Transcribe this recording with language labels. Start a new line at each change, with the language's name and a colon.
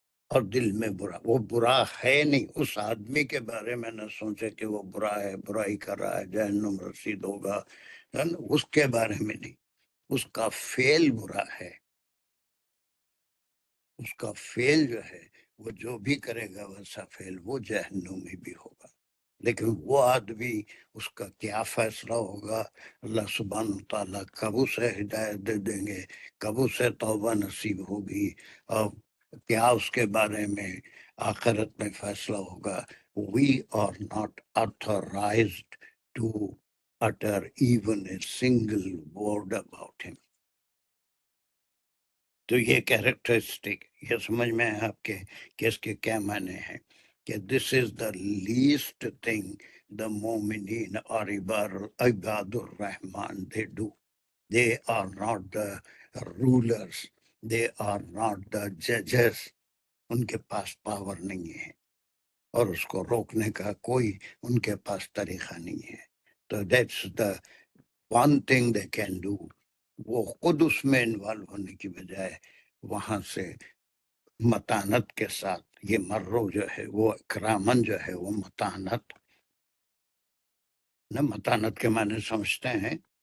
Urdu: اور دل میں برا، وہ برا ہے نہیں، اس آدمی کے بارے میں نہ سوچے کہ وہ برا ہے، برائی کر رہا ہے، جہنم رسید ہوگا، ہے نا؟ اس کے بارے میں نہیں، اس کا فعل برا ہے، اس کا فعل جو ہے وہ جو بھی کرے گا ویسا فعل وہ جہنم میں بھی ہوگا. لیکن وہ آدمی، اس کا کیا فیصلہ ہوگا، اللہ سبحانہ تعالیٰ کب اسے ہدایت دے دیں گے، کب اسے توبہ نصیب ہوگی، اور کیا اس کے بارے میں آخرت میں فیصلہ ہوگا.
English: We are not authorized to utter even a single word about him.
Urdu: تو یہ کیریکٹرسٹک، یہ سمجھ میں ہے آپ کے کہ اس کے کیا معنی ہیں، کہ دس از دا لیسٹ تھنگ دا مومنین اور عباد الرحمن they do.
English: They are not the rulers, they are not the ججز.
Urdu: ان کے پاس پاور نہیں ہے اور اس کو روکنے کا کوئی ان کے پاس طریقہ نہیں ہے.
English: تو that's the one thing they can do.
Urdu: وہ خود اس میں انوالو ہونے کی بجائے وہاں سے متانت کے ساتھ، یہ مرو جو ہے وہ اکرامن جو ہے وہ متانت، نہ متانت کے معنی سمجھتے ہیں،